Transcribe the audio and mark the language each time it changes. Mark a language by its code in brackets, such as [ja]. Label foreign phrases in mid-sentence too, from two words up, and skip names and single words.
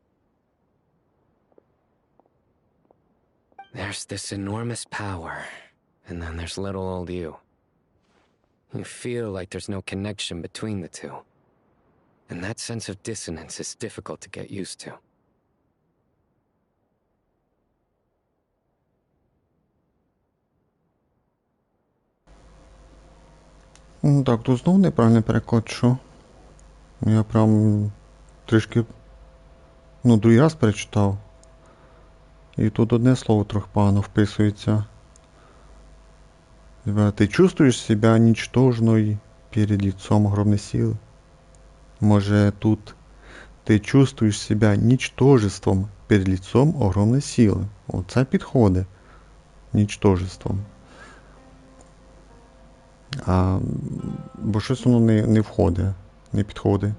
[en] There's this enormous power, and then there's little old you. You feel like there's no connection between the two. And that sense of dissonance is difficult to get used to. [uk] Так, тут знову неправильний переклад, що? Я прям трішки, другий раз перечитав. І тут одне слово трохи погано вписується. [ru] Ты чувствуешь себя ничтожной перед лицом огромной силы? [uk] Може тут ти [ru] чувствуєш себе ничтожеством перед лицом [uk] огромної сили. Оце підходить. Ничтожеством. Бо щось воно не входить, не підходить.